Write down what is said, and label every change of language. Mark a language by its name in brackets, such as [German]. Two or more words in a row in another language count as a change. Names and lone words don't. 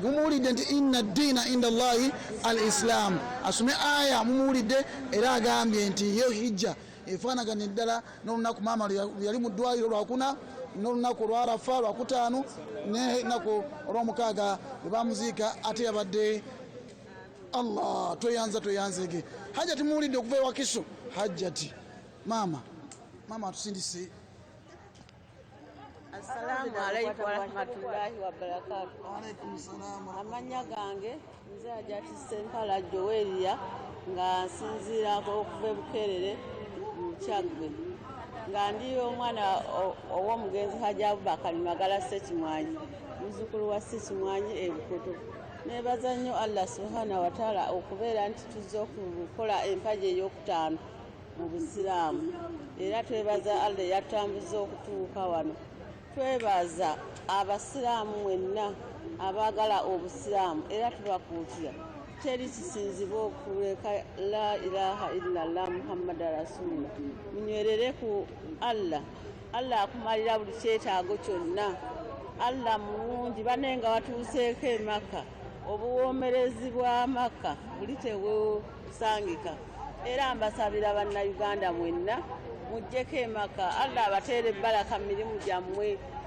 [Ganda] mumuwulidde nti [Arabic] إن الدين عند الله الإسلام [Ganda] asome aya mumuwulidde era agambye nti yo hijja efaanagana eddala n'olunaku maama yali mu ddwaliro lwakuna n'olunaku olwarafa lwakutaano n'enaku olwomukaaga bwe bamuziika ate yabadde Allah tweyanzege hajjati muwulidde okuva ewa Kiso hajjati maama atusindise. [Arabic] السلام عليكم ورحمة الله وبركاته. عليكم السلام. [Ganda] Amanya gange nze Hajjati Sempala Joweria nga nsinziirako okuva Bukerere mu Kyaggwe nga ndi omwana ow'omugenzi Hajji Abubakar Magala Ssekimwanyi muzzukulu wa Ssekimwanyi Ebukoto. Nebaza nnyo Allah [Arabic] سبحانه وتعالى [Ganda] okubeera nti tuzze okukola empagi ey'okutaano mu Busiraamu era twebaza Allah yatambuza okutuuka wano. Twebaza abasiraamu mwenna abaagala obusiraamu era tubakuutira teri kisinzibwa okuleka [Arabic] لا إله إلا الله محمد رسول الله [Ganda] munywerere ku Allah akumalira buli kyetaago kyonna. Allah mulungi banenga watuuseeko e Makka obuwoomerezi bwa Makka buli tebusangika era mbasabira bannayuganda mwenna mujjeko e Makka Allah abateere ebbalaka mirimu gyammwe.